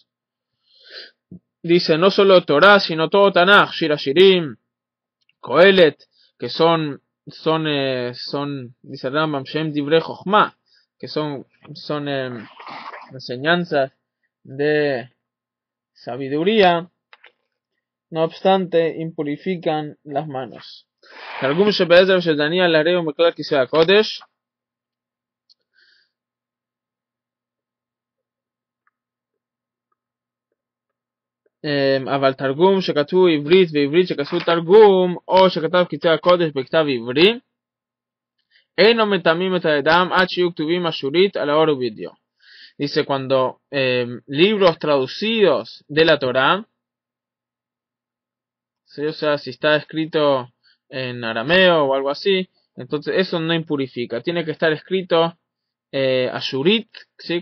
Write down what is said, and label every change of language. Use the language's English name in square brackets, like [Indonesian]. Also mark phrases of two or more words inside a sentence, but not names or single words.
[Spanish] Dice no solo Torá, sino todo Tanaj, Shir HaShirim, Kohelet, que son dice Rambam, [Hebrew] שהם דברי חכמה, [Spanish] que son enseñanzas de sabiduría, no obstante, impurifican las manos. [Hebrew] Targum שבעזר של דניאל הרי הוא מכלל כיסא הקודש. אבל תרגום שכתבו עברית ועברית שכתבו תרגום, או שכתב כיסא הקודש בכתב עברי, אינו מטמאים את הידיים עד שיהיו כתובים אשורית על האור ובדיו. [Spanish] Dice, cuando libros traducidos de la Torá, ¿sí? O sea, si está escrito en arameo o algo así, entonces eso no impurifica. Tiene que estar escrito ashurit, ¿sí?